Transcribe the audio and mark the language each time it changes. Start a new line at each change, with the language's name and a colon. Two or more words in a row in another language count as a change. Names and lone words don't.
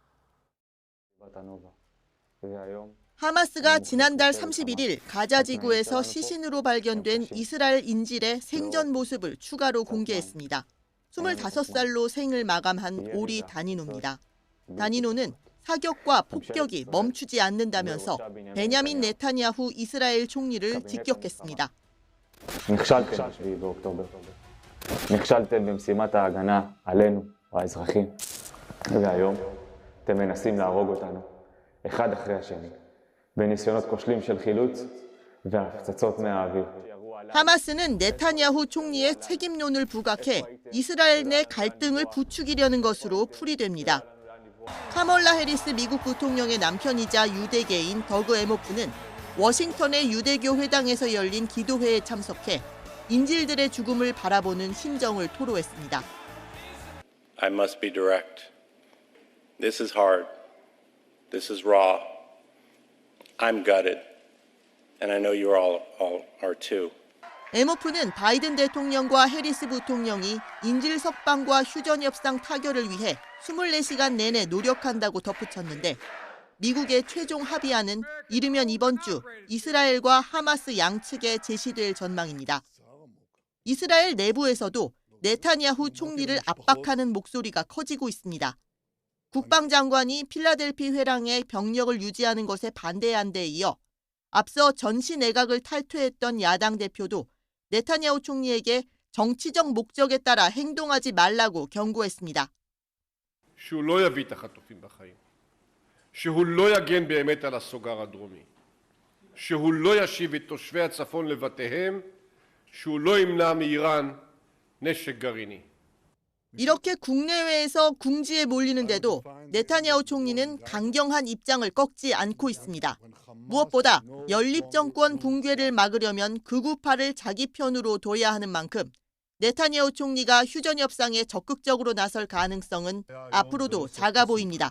Korean: 하마스가 지난달 31일 가자 지구에서 시신으로 발견된 이스라엘 인질의 생전 모습을 추가로 공개했습니다. 25살로 생을 마감한 오리 다니노입니다. 다니노는 사격과 폭격이 멈추지 않는다면서 베냐민 네타냐후 이스라엘 총리를 직격했습니다.
Hebrew: נכשלתם במשימת ההגנה עלינו, האזרחים, והיום אתם מנסים להרוג אותנו, אחד אחרי השני. בניסיונות כושלים של חילוץ והפצצות מהאוויר.
Korean: 하마스는 네타냐후 총리의 책임론을 부각해 이스라엘 내 갈등을 부추기려는 것으로 풀이됩니다. 카멀라 해리스 미국 부통령의 남편이자 유대계인 더그 에모프는 워싱턴의 유대교 회당에서 열린 기도회에 참석해 인질들의 죽음을 바라보는 심정을 토로했습니다.
English: I must be direct. This is hard. This is raw. I'm gutted, and I know you all are too.
Korean: 에모프는 바이든 대통령과 해리스 부통령이 인질 석방과 휴전 협상 타결을 위해 24시간 내내 노력한다고 덧붙였는데 미국의 최종 합의안은 이르면 이번 주 이스라엘과 하마스 양측에 제시될 전망입니다. 이스라엘 내부에서도 네타냐후 총리를 압박하는 목소리가 커지고 있습니다. 국방장관이 필라델피 회랑에 병력을 유지하는 것에 반대한 데 이어 앞서 전시 내각을 탈퇴했던 야당 대표도 네타냐후 총리에게 정치적 목적에 따라 행동하지 말라고 경고했습니다.
Hebrew: שהוא לא יביא את החטופים בחיים, שהוא לא יגן באמת על הסוגר הדרומי, שהוא לא ישיב את תושבי הצפון לבתיהם, שהוא לא ימנע מאיראן נשק גרעיני.
Korean: 이렇게 국내외에서 궁지에 몰리는데도 네타냐후 총리는 강경한 입장을 꺾지 않고 있습니다. 무엇보다 연립정권 붕괴를 막으려면 극우파를 자기 편으로 둬야 하는 만큼 네타냐후 총리가 휴전 협상에 적극적으로 나설 가능성은 앞으로도 작아 보입니다.